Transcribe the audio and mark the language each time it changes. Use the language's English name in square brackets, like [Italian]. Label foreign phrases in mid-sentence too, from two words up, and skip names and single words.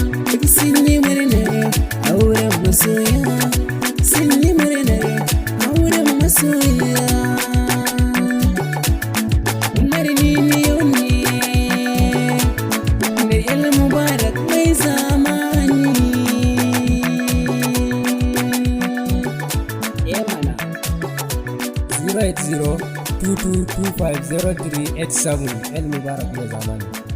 [Hausa] Duk sun yi murnar auren masoya, sun yi murnar auren masoya. Umar Niniyo ne da El Mubarak mai zamani. Eh mana. [English] Zero eight zero two two two five zero three eight seven. [Hausa] El Mubarak mai zamani.